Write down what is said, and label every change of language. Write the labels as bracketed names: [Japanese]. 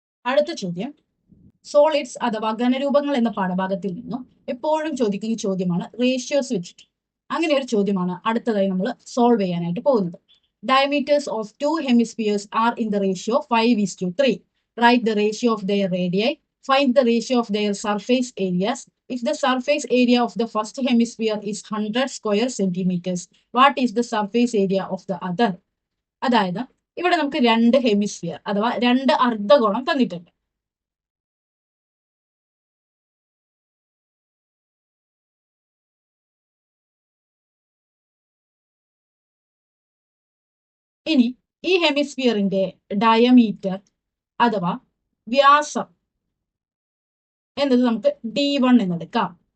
[Malayalam] അടുത്ത ചോദ്യം, സോളിഡ്സ് അഥവാ ഘനരൂപങ്ങൾ എന്ന പാഠഭാഗത്തിൽ നിന്നും എപ്പോഴും ചോദിക്കുന്ന ചോദ്യമാണ് റേഷ്യോസ് വെച്ചിട്ട്. അങ്ങനെ ഒരു ചോദ്യമാണ് അടുത്തതായി നമ്മൾ സോൾവ് ചെയ്യാനായിട്ട് പോകുന്നത്. [English] Diameters of two hemispheres are in the ratio 5:3. Right the ratio of their radii. Find the ratio of their surface areas. If the surface area of the first hemisphere is 100 square centimeters, what is the surface area of the other? [Malayalam] അതായത് ഇവിടെ നമുക്ക് രണ്ട് hemisphere അഥവാ രണ്ട് അർദ്ധഗോളം തന്നിട്ടുണ്ട്. ഇനി ഈ ഹെമിസ്ഫിയറിന്റെ diameter അഥവാ വ്യാസം എന്നത് നമുക്ക് D1 എന്നെടുക്കാം.